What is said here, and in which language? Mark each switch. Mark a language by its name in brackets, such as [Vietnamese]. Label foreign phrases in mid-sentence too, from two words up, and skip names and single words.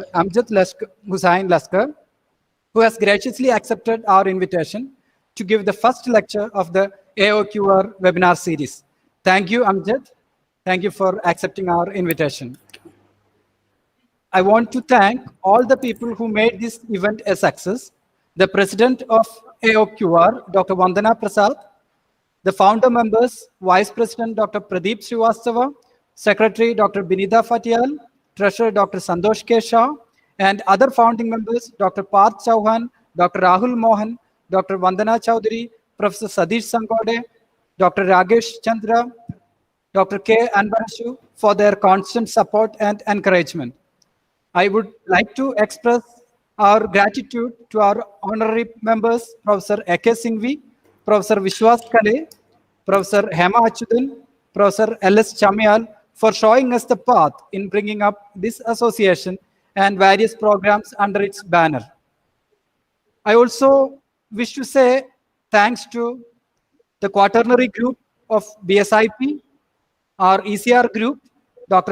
[English] Amjad Hussain Lashkar, who has graciously accepted our invitation to give the first lecture of the AOQR webinar series. Thank you, Amjad. Thank you for accepting our invitation. I want to thank all the people who made this event a success. The president of AOQR, Dr. Vandana Prasad, the founder members, Vice President Dr. Pradeep Srivastava, Secretary Dr. Binita Fatiyal, Treasurer Dr. Santosh K. Shah, and other founding members, Dr. Parth Chauhan, Dr. Rahul Mohan, Dr. Vandana Chowdhury, Professor Sadish Sangode, Dr. Ragesh Chandra, Dr. K. Anbarashu, for their constant support and encouragement. I would like to express our gratitude to our honorary members, Professor A.K. Singhvi, Professor Vishwas Kale, Professor Hema Achudan, Professor L.S. Chamyal, for showing us the path in bringing up this association and various programs under its banner. I also wish to say thanks to the quaternary group of BSIP, our ECR group, Dr.